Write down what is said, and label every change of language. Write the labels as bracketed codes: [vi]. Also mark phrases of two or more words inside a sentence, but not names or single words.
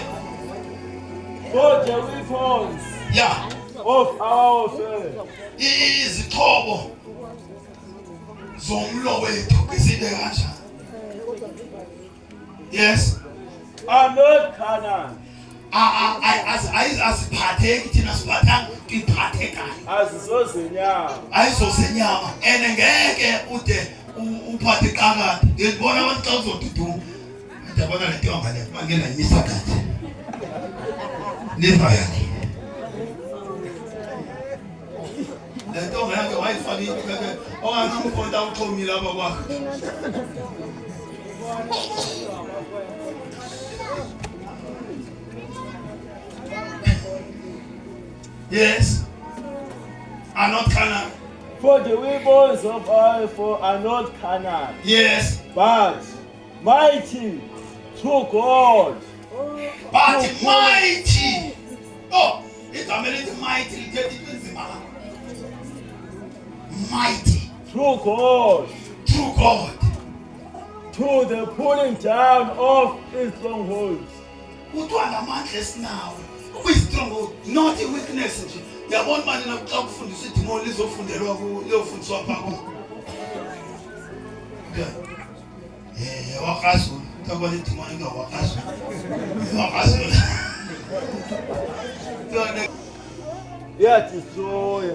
[en] For the weapons Yeah. of our warfare [xh] Izixhobo zomlo wethu isibe kanjani? [en] Yes. are not carnal, [xh] Aziphatheki thina siphathanga iphathekayo. azizozenyama. Ayizosenyama and ngeke ude uphathe qakade. Ngibona abantu xa uzoduduma. Ndiyabona le ntombi le bangena imisakathi. Nivayani. Le ntombi yakhe wayifaka into okanye umkhonto awuxhomile apha kwakhe. [en] Yes. Are not carnal. For the weapons of our warfare are not carnal, Yes. but mighty to God. But mighty. [xh] Oh, igama elithi mighty lithetha into enzima la. [en] Mighty. Through God, True God. to the pulling down of his strongholds. [xh] Kuthiwa ngamandla esinawo. Kwi-stronghold, not i-weakness nje. Uyabona manje naxa kufundiswa idimoni lizofundelwa liyofundiswa phaa kuwo. Wakazulu. Kuthiwa idimoni ingawakazulu. Wakazulu. Iyadestroya.